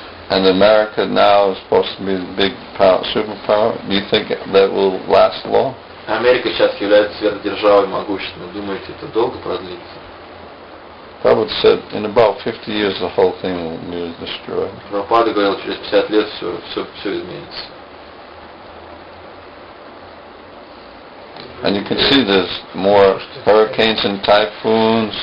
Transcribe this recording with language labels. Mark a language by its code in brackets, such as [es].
[en] And America now is supposed to be the big superpower. Do you think that will last long? [ru] Америка сейчас является сверхдержавой могущественной. Думаете, это долго продлится? [en] Prabhupada said in about 50 years the whole thing will be destroyed. [ru] Прабхупада говорил, через 50 лет все изменится. [en] And you can see there's more hurricanes and typhoons.